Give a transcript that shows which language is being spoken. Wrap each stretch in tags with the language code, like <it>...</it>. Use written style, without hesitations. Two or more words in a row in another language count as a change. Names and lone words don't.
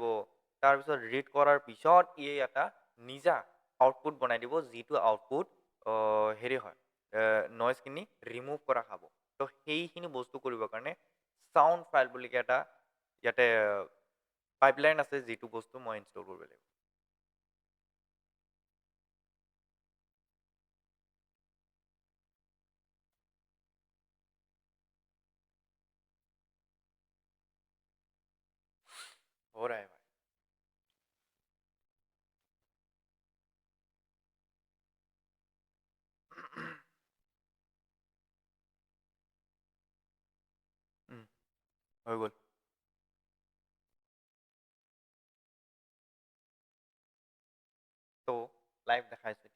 <as>তাৰপিছত ৰিড কৰাৰ পিছত ই এটা নিজা আউটপুট বনাই দিব, যিটো আউটপুট হেৰি হয়, নইজখিনি ৰিমুভ কৰা খাব। তো সেইখিনি বস্তু কৰিবৰ কাৰণে</as> <en>sound file</en> <as>বুলি এটা ইয়াতে পাইপলাইন আছে, যিটো বস্তু মই ইনষ্টল কৰিব লাগিব।</as> <hi>हो रहा है भाई।</hi> <as>হৈ গ'ল। তো লাইভ দেখাইছোঁ এতিয়া।</as>